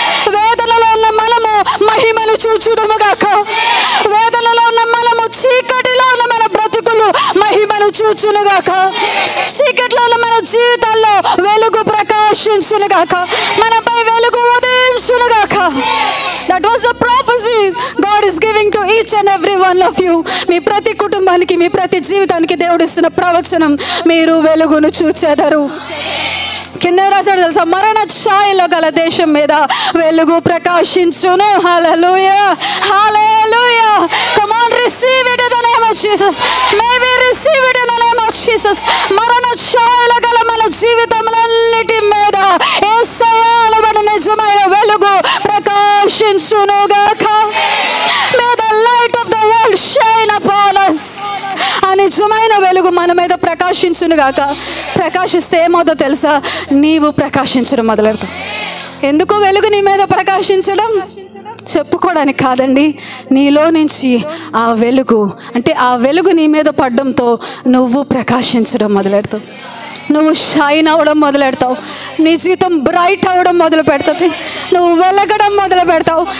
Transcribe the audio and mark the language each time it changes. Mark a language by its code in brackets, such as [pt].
[te] వేదనలో ఉన్న మనము మహిమను చూచుదుముగాక. వేదనలో ఉన్న మనము, చీకటిలో ఉన్న మన బ్రతుకులు మహిమను చూచునుగాక. చీకటిలో ఉన్న మన జీవితాల్లో వెలుగు ప్రకాశించునుగాక, మనపై వెలుగు ఉదయించునుగాక. [en] That was a prophecy God is giving to each and every one of you. [te] మీ ప్రతి కుటుంబానికి, మీ ప్రతి జీవితానికి దేవుడు ఇస్తున్న ప్రవచనం, మీరు వెలుగును చూచెదరు. కింద రాశాడు తెలుసా? మరణ ఛాయలో గల దేశం మీద వెలుగు ప్రకాశించును. హల్లెలూయా, హల్లెలూయా. [en] Come on, receive it in the name of Jesus. May we receive it in the name of Jesus. [te] మరణ ఛాయలో గల మన జీవితములన్నిటి మీద యేసయ్యలో మన నిజమైన వెలుగు ప్రకాశించునుగాక. [en] May the light of the world shine upon us. [te] ఆ నిజమైన వెలుగు మన మీద ప్రకాశించునుగాక. ప్రకాశిస్తే ఏమవుతుందో తెలుసా? నీవు ప్రకాశించడం మొదలెడతావు. ఎందుకు వెలుగు నీ మీద ప్రకాశించడం? చెప్పుకోవడానికి కాదండి, నీలో నుంచి ఆ వెలుగు, అంటే ఆ వెలుగు నీ మీద పడడంతో నువ్వు ప్రకాశించడం మొదలెడతావు, నువ్వు షైన్ అవ్వడం మొదలెడతావు, నీ జీవితం బ్రైట్ అవ్వడం మొదలు పెడుతుంది, నువ్వు వెలగడం మొదలు పెడతావు.